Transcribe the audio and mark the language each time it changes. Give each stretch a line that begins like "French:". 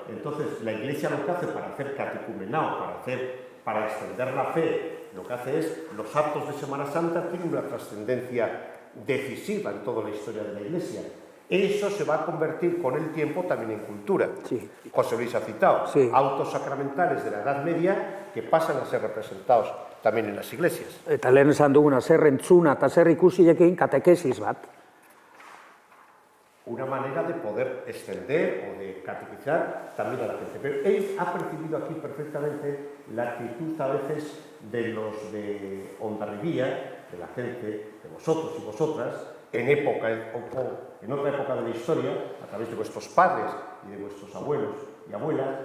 Spanish: Entonces, la Iglesia lo que hace para hacer catecumenado, para extender la fe, lo que hace es, los actos de Semana Santa tienen una trascendencia decisiva en toda la historia de la Iglesia. Eso se va a convertir con el tiempo también en cultura. Sí. José Luis ha citado autos sacramentales de la Edad Media que pasan a ser representados también en las iglesias.
Basque: Eta lehen esan duguna, zer entzuna eta zer ikusilekin katekesis bat.
Spanish: Una manera de poder extender o de catequizar también a la gente. Pero él ha percibido aquí perfectamente la actitud a veces de los de Hondarribia, de la gente, de vosotros y vosotras, en otra época de la historia, a través de vuestros padres y de vuestros abuelos y abuelas.